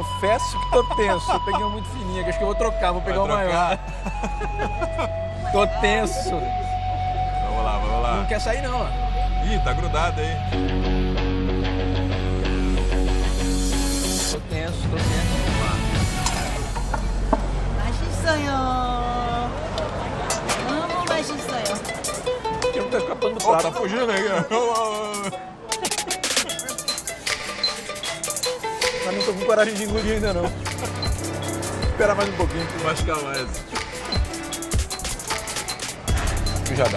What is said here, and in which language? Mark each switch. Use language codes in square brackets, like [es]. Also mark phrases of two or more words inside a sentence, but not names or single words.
[pt] Confesso que tô tenso. Eu peguei uma muito fininha, que acho que eu vou trocar, vou pegar uma Vai maior. Tô tenso. Vamos lá. Não quer sair não, ó. Ih, tá grudado aí. Tô tenso. [ko] 맛있어요. 너무 맛있어요. [pt] Que não tá escapando do Ó, prato. tá fugindo aí. Mas não tô com coragem de engolir ainda não. Esperar mais um pouquinho. Mastigar mais. Já dá.